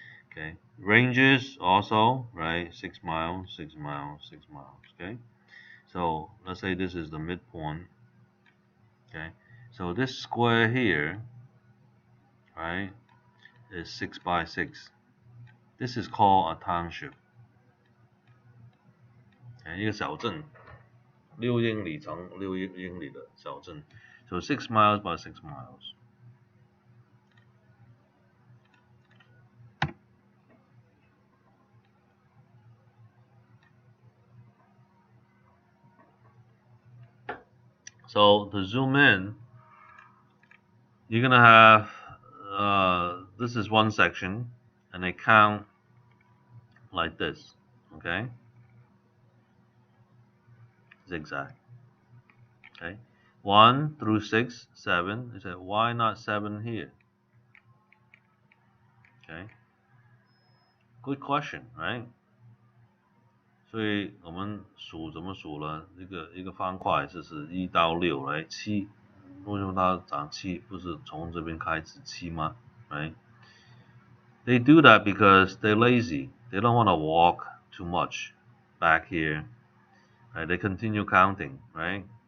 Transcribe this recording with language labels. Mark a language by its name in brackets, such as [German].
[English] Okay, ranges also, right? 6 miles, 6 miles, 6 miles. Okay, so let's say this is the midpoint. Okay, so this square here, right, is 6 by 6. This is called a township. [Chinese] 一个小镇，6英里长，6英里的小镇。 [English] So 6 miles by 6 miles. So to zoom in, you're gonna have this is one section, and they count like this. Okay, zigzag. Okay, 1 through 6, 7. You say, why not 7 here? Okay, good question, right? [Chinese] 所以我们数怎么数呢？一个方块就是1到6来7，为什么它长7？不是从这边开始7吗？Right? [English] They do that because they're lazy. They don't want to walk too much back here. Right? They continue counting, right?